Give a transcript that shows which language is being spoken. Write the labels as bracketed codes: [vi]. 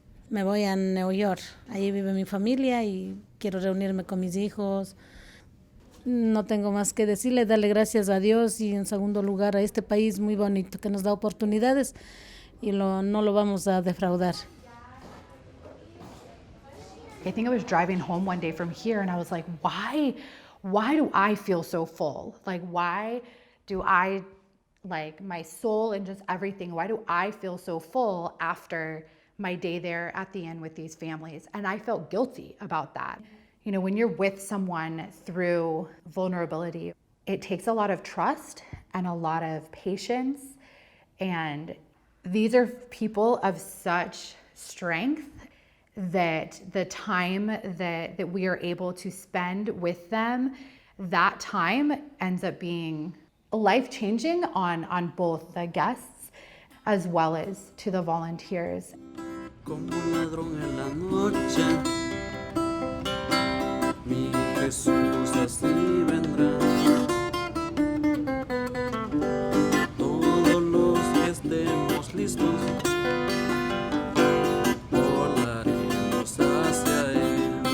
[es] Me voy a Nueva York, ahí vive mi familia y quiero reunirme con mis hijos. No tengo más que decirle, darle gracias a Dios y en segundo lugar a este país muy bonito que nos da oportunidades y no lo vamos a defraudar. [en] I think I was driving home one day from here and I was like, why do I feel so full? Like, why do I, like my soul and just everything, why do I feel so full after my day there at the end with these families? And I felt guilty about that. You know, when you're with someone through vulnerability, it takes a lot of trust and a lot of patience. And these are people of such strength that the time that we are able to spend with them, that time ends up being life-changing on both the guests as well as to the volunteers. [es] Como un ladrón en la noche, mi Jesús así vendrá. Todos los que estemos listos, volaremos hacia Él.